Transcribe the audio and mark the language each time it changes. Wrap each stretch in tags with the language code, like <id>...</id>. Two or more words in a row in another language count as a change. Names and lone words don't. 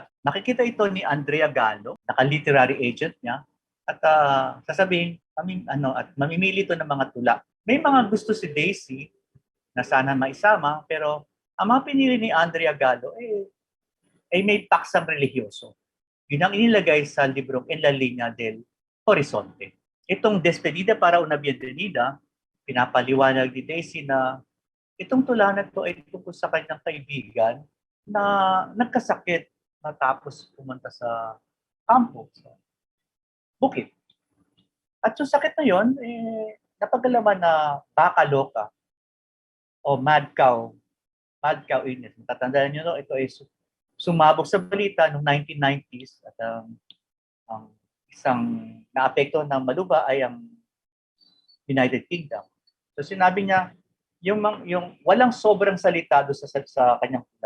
<tl>Nakikita ito ni Andrea Gallo, naka-</tl> <en>literary agent</en> <tl>niya, at sasabihin, at mamimili ito ng mga tula. May mga gusto si Daisy na sana maisama, pero ang mga pinili ni Andrea Gallo ay may paksang religyoso. Yun ang inilagay sa librong En la Línea del Horizonte. Itong Despedida para una Bienvenida, pinapaliwanag ni Daisy na itong tula na ito ay tungkol sa kanyang kaibigan na nagkasakit matapos pumunta sa kampo, sa bukid. At yung sakit na yun, napagalaman na baka loka o</tl> <en>mad cow illness.</en> <tl>Matatandaan nyo, ito ay sumabog sa balita noong 1990s at ang isang naapekto ng maluba ay ang United Kingdom. So sinabi niya, yung walang sobrang salita doon sa kanyang tula.</tl>